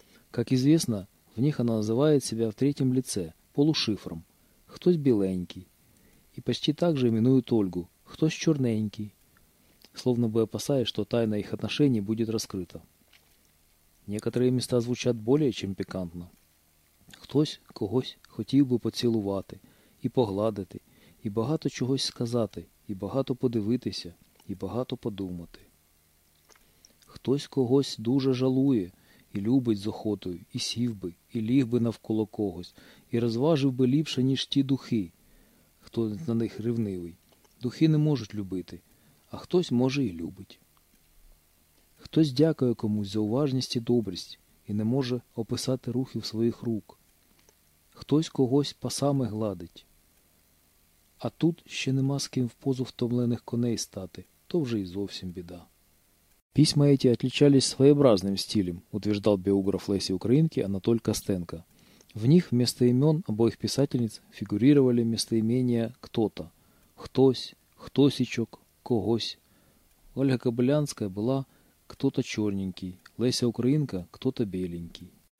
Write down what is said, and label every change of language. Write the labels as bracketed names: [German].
[Russian] Как известно, в них она называет себя в третьем лице, полушифром: «Хтось беленький». И почти так же именуют Ольгу: «Хтось черненький», словно бы опасаясь, что тайна их отношений будет раскрыта. Некоторые места звучат более чем пикантно. [Ukrainian] «Хтось когось хотів би поцілувати і погладити, і багато чогось сказати, і багато подивитися, і багато подумати. Хтось когось дуже жалує і любить з охотою, і сів би, і ліг би навколо когось, і розважив би ліпше, ніж ті духи, хто на них ревнивий. Духи не можуть любити, а хтось може і любить. Хтось дякує комусь за уважність і добрість, і не може описати рухів своїх рук. Хтось когось пасами гладить. А тут ще нема з ким в позу втомлених коней стати, то вже і зовсім біда». [Russian] Письма эти отличались своеобразным стилем, утверждал биограф Леси Украинки Анатоль Костенко. В них вместо имен обоих писательниц фигурировали местоимения «кто-то», «хтось», «хтосичок», «когось». Ольга Кобылянская была «кто-то черненький», Леся Украинка «кто-то беленький».